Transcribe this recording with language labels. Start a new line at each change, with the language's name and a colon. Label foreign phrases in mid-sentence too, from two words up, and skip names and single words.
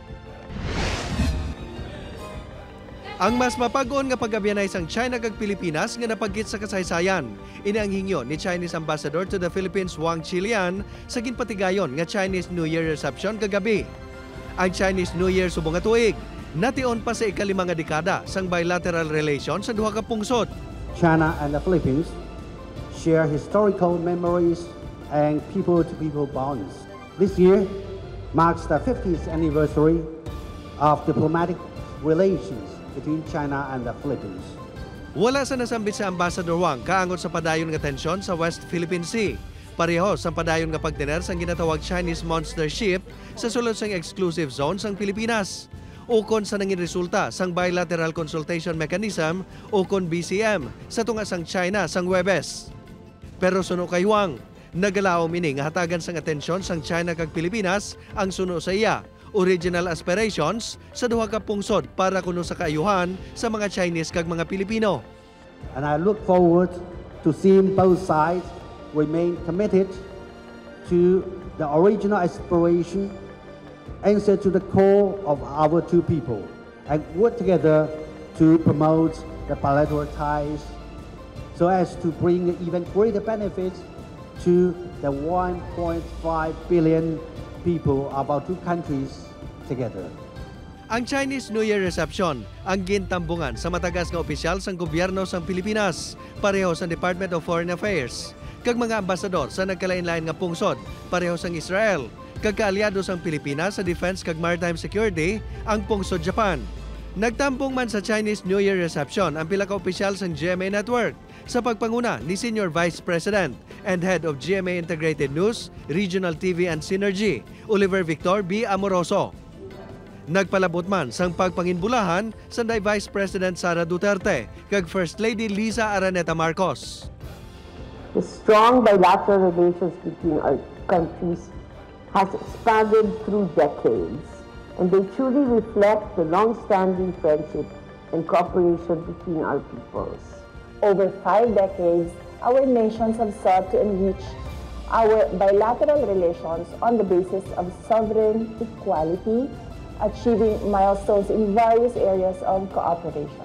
Hiligaynon: Ang mas mapag-on nga pag-abyanay sang China kag Pilipinas nga napagit sa kasaysayan. Ini ang hingyo ni
English: Chinese Ambassador to the Philippines
Hiligaynon: Wang Zilian sa ginpatigayon nga
English: Chinese New Year reception
Hiligaynon: kagabi. Ang
English: Chinese New Year
Hiligaynon: subong nga tuig, nation pa sa ika-5 nga dekada sang
English: bilateral relations
Hiligaynon: sa duha ka pungsod.
English: China and the Philippines share historical memories and people-to-people bonds. This year marks the 50th anniversary of diplomatic relations between China and the Philippines.
Hiligaynon: Wala sa nasambit sa Ambassador Wang kaangot sa padayon nga tensyon sa West Philippine Sea. Pareho sa padayon nga pagtener sang ginatawag
English: Chinese monster ship
Hiligaynon: sa sulod sang
English: exclusive zone
Hiligaynon: sang Pilipinas. Ukon sa nangin resulta sang Bilateral Consultation Mechanism ukon BCM sa tunga sang China sang Huwebes. Pero suno kay Wang, nagalaom ini nga hatagan sang atensyon sang China kag Pilipinas ang suno sa iya.
English: Original aspirations
Hiligaynon: sa duha ka pungsod para kuno sa kaayuhan sa mga Chinese kag mga Pilipino.
English: And I look forward to seeing both sides remain committed to the original aspiration, answer to the core of our two people, and work together to promote the bilateral ties so as to bring even greater benefits to the 1.5 billion people of our two countries together.
Hiligaynon: Ang
English: Chinese New Year reception
Hiligaynon: ang gintambungan sa matagas nga opisyal sang gobyerno sang Pilipinas, pareho sa Department of Foreign Affairs, kag mga ambasador sa nagkalain-lain nga pungsod, pareho sang Israel, kag kaalyado sang Pilipinas sa defense kag
English: maritime security,
Hiligaynon: ang pungsod Japan. Nagtampong man sa
English: Chinese New Year reception
Hiligaynon: ang pila ka opisyal sang GMA Network sa pagpanguna ni
English: Senior Vice President and Head of GMA Integrated News, Regional TV and Synergy,
Hiligaynon: Oliver Victor B. Amoroso. Nagpalabot man sang pagpanginbulahan sa
English: Vice President
Hiligaynon: Sara Duterte kag
English: First Lady
Hiligaynon: Liza Araneta Marcos.
English: The strong bilateral relations between our countries has expanded through decades, and they truly reflect the long-standing friendship and cooperation between our peoples. Over 5 decades, our nations have sought to enrich our bilateral relations on the basis of sovereign equality, achieving milestones in various areas of cooperation.